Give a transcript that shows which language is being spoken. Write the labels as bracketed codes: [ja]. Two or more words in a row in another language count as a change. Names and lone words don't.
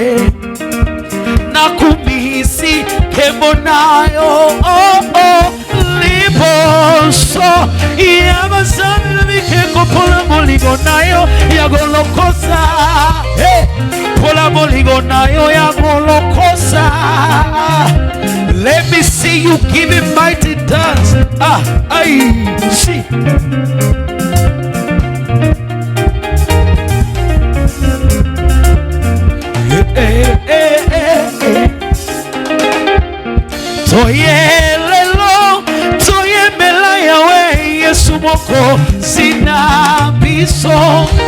[ln] Nakumisi kembonayo. Liboso ya bazambe na mikeko pola bolingo nayo yagolokoza. Pola bolingo nayo yagolokoza. [en] Let me see you give him mighty dance. See. [ln] Toyelelo, toyemela yawe Yesu moko sina biso.